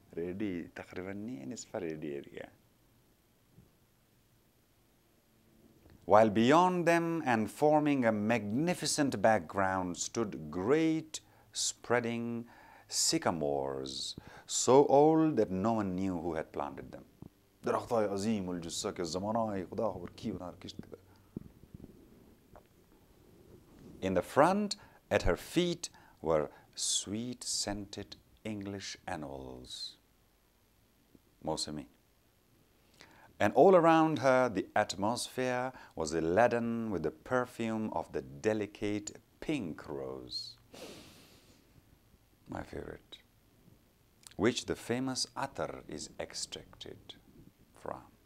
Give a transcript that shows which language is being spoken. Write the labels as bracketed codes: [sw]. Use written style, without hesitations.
[en] Ready [fa] تقريباً نصف [en] ready area. While beyond them and forming a magnificent background stood great spreading sycamores, so old that no one knew who had planted them. [fa] درختای عظیم الجثه که زمانهای خدا خبر کی اونها رو کشت کرده. [en] In the front, at her feet, were sweet-scented English annuals, Momin. And all around her, the atmosphere was laden with the perfume of the delicate pink rose, my favorite, which the famous attar is extracted from.